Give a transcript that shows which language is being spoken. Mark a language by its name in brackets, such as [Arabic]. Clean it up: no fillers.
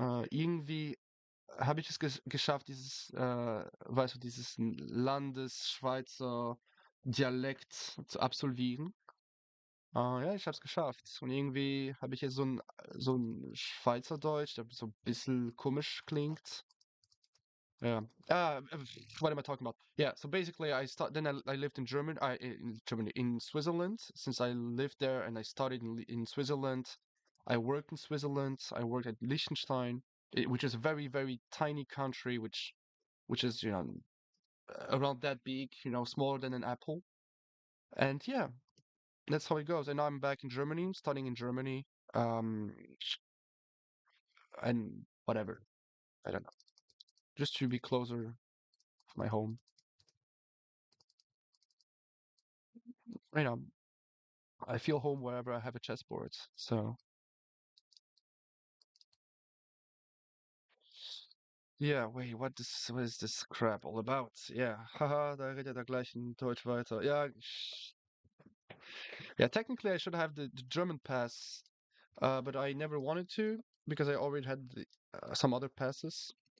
[German] Irgendwie habe ich es geschafft, weißt du, dieses Landesschweizer Dialekt zu absolvieren. Ja, ich habe es geschafft. Und irgendwie habe ich jetzt so ein Schweizerdeutsch, der so ein bisschen komisch klingt. [English] Yeah. What am I talking about? Yeah. So basically, I lived in Germany, in Switzerland. Since I lived there and I studied in Switzerland, I worked in Switzerland. I worked at Liechtenstein, which is a very very tiny country, which is around that big, smaller than an apple. And yeah, that's how it goes. And now I'm back in Germany, studying in Germany. Um, and whatever. I don't know. Just to be closer to my home. You know, I feel home wherever I have a chessboard. So yeah, wait, what is this crap all about? [German] Yeah, haha, da redet er gleich in Deutsch weiter. [English] Yeah, yeah. Technically, I should have the German pass, but I never wanted to because I already had some other passports.